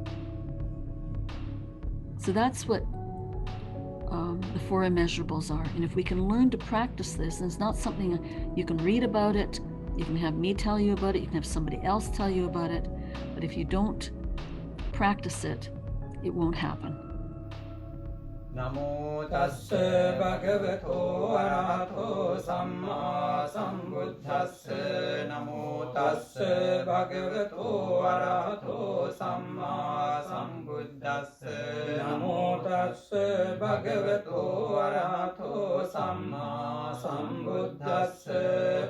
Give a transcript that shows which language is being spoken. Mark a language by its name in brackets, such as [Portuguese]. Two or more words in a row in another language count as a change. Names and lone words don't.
[English] So that's what the four immeasurables are. And if we can learn to practice this, and it's not something you can read about it, you can have me tell you about it, you can have somebody else tell you about it, but if you don't practice it, it won't happen. [Pali] Namo tassa bhagavato arahato samma sambuddhassa. Namo tassa bhagavato arahato samma sambuddhassa. Namo tassa bhagavato arahato samma sambuddhassa.